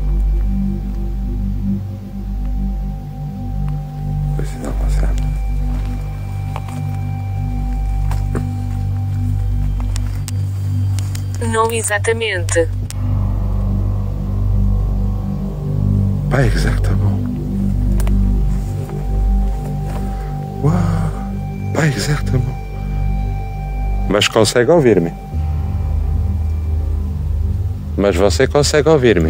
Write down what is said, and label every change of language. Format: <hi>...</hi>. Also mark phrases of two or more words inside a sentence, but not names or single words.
<pt>Pois não, você... Não exatamente.</pt> <fr>Pas exactement. Uau, pas exactement.</fr> <pt>Mas consegue ouvir-me? Mas você consegue ouvir-me?</pt>